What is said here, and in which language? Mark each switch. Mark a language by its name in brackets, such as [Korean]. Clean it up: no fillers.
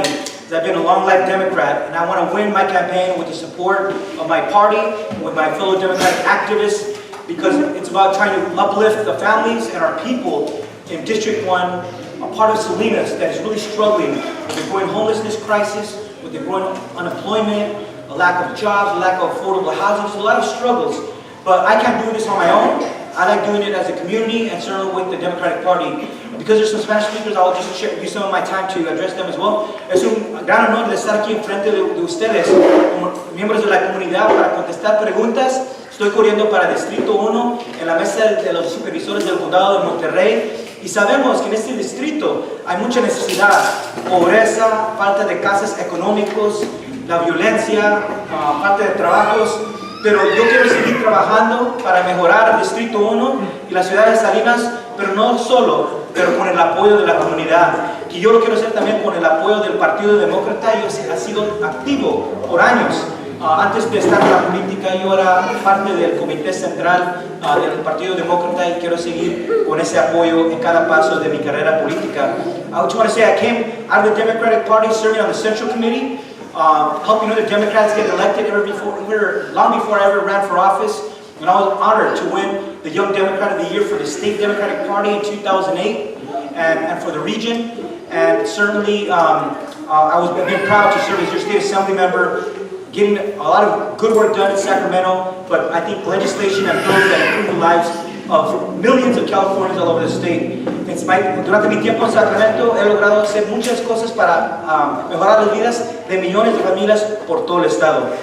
[English] I've been a long-life Democrat, and I want to win my campaign with the support of my party, with my fellow Democratic activists, because it's about trying to uplift the families and our people in District 1, a part of Salinas that is really struggling with the growing homelessness crisis, with the growing unemployment, a lack of jobs, a lack of affordable housing. There's a lot of struggles, but I can't do this on my own. I like doing it as a community and certainly with the Democratic Party. Because there's some Spanish speakers, I'll just use some of my time to address them as well. [Spanish] Es un gran honor de estar aquí enfrente de ustedes, como miembros de la comunidad, para contestar preguntas. Estoy corriendo para Distrito 1 en la mesa de los supervisores del condado de Monterey. Y sabemos que en este distrito hay mucha necesidad, pobreza, falta de casas económicos, la violencia, falta de trabajos. Pero yo quiero seguir trabajando para mejorar el Distrito 1 y la ciudad de Salinas, pero no solo, pero con el apoyo de la comunidad. Y yo lo quiero hacer también con el apoyo del Partido Demócrata. Yo he sido activo por años. Antes de estar en la política, yo era parte del comité central del Partido Demócrata y quiero seguir con ese apoyo en cada paso de mi carrera política. [English] I just want to say I came out of the Democratic Party, serving on the Central Committee, helping other Democrats get elected long before I ever ran for office. And I was honored to win the Young Democrat of the Year for the State Democratic Party in 2008 and for the region. And certainly I was being proud to serve as your state assembly member, getting a lot of good work done in Sacramento, but I think legislation and bills that improve the lives of millions of Californians all over the state. [Spanish] Durante mi tiempo en Sacramento he logrado hacer muchas cosas para mejorar las vidas de millones de familias por todo el estado.